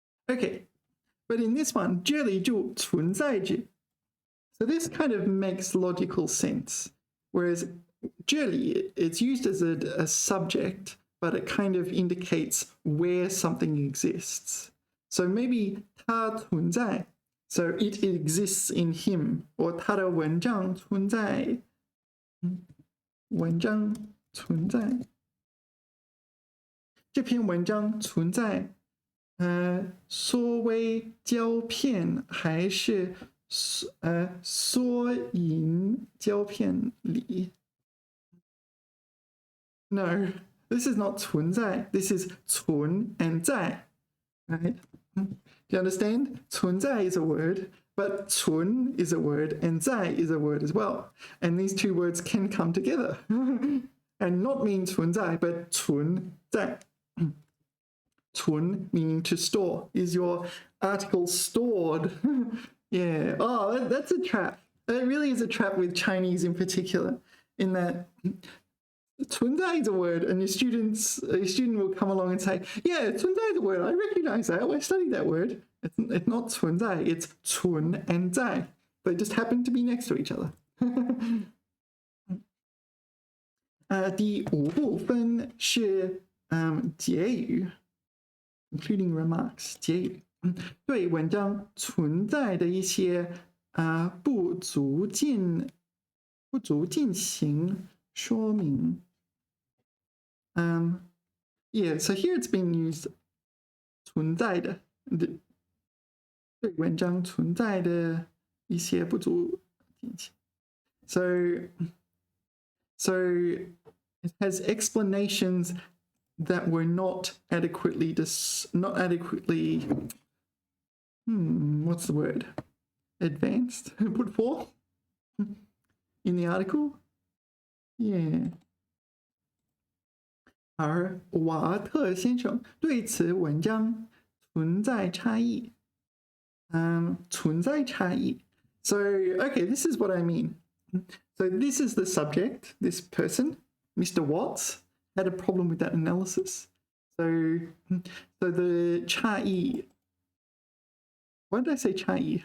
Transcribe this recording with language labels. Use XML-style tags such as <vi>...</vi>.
<en>Okay, but in this one,</en> <zh>这里就存在着。</zh> <en>So this kind of makes logical sense, whereas 这里 it's used as a subject, but it kind of indicates where something exists. So maybe</en> <zh>它存在,</zh> <en>so it exists in him, or</en> <zh>他的文章存在，文章存在，这篇文章存在，缩微胶片还是缩影胶片里？</zh> <en>No, this is not 存在, this is 存 and 在, right? Do you understand? 存在 is a word, but 存 is a word and 在 is a word as well. And these two words can come together and not mean 存在, but 存在. 存 meaning to store. Is your article stored? Yeah. Oh, that's a trap. That really is a trap with Chinese in particular, in that 存在 is a word, and a student will come along and say, yeah, 存在 is a word. I recognize that. I studied that word. It's not 存在, it's 存 and 在. They just happen to be next to each other.</en> <zh>第5部分是结语</zh> <en>concluding remarks</en> <zh>结语。对文章存在的一些不足进行说明。</zh> <en>Yeah, so here it's been used</en> <zh>存在的，对文章存在的一些不足进行。</zh> <en>So it has explanations that were not adequately what's the word? Advanced, put forth in the article. Yeah.</en> <zh>而瓦特先生对此文章存在差异。存在差异。</zh> <en>So, okay, this is what I mean. So this is the subject, this person, Mr. Watts had a problem with that analysis. So the 差异, why did I say 差异?</en>